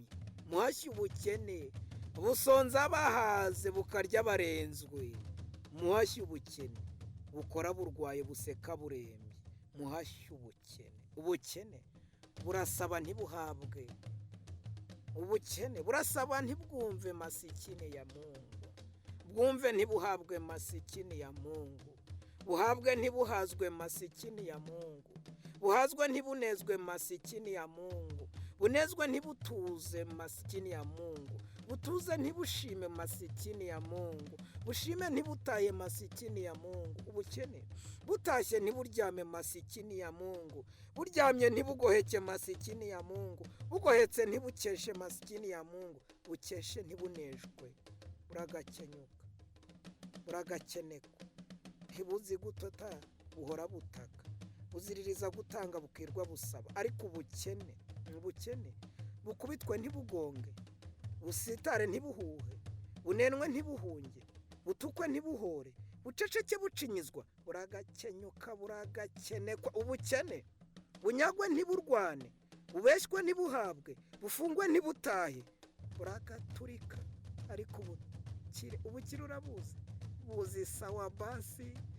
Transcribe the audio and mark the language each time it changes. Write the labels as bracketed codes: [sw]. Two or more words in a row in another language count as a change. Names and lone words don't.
[rw] Muhashye ubukene busonza bahaze, bukarya barenzwe. Muhashye ubukene bukora burwaye, buseka burembye. Muhashye ubukene. Ubukene burasaba ntibuhabwe. Ubukene burasaba ntibwumve [sw] masikine ya Mungu. [rw] Bwumve ntibuhabwe [sw] masikini ya Mungu. [rw] Buhabwe ntibuhazwe [sw] masikini ya Mungu. [rw] Buhazwe ntibunezwe [sw] masikini ya Mungu. [rw] Bunezwe ntibutuze [sw] masikini ya Mungu. [rw] Butuze ntibushime [sw] masikini ya Mungu. [rw] Bushime ntibutaye [sw] masikini ya Mungu. [rw] Ubukene butashye ntiburyame [sw] masikini ya Mungu. [rw] Buryamye ntibugoheke [sw] masikini ya Mungu. [rw] Bugohetse ntibukeshe [sw] masikini ya Mungu. [rw] Bukeshe ntibunejwe buragakenyuka buragakenekwa ntibuzi gutota buhora butaka buziririza gutanga bukirwa busaba ariko ubukene bukubitwe ntibugonge busitare ntibuhuhe bunenwe ntibuhunge butukwe ntibuhore buceceke bucinyizwa buragakenyuka buragakenekwa ubukene bunyagwe ntiburwane bubeshywe ntibuhabwe bufungwe ntibutahe buragaturika ariko ubukire urabuzi buzi sawa basi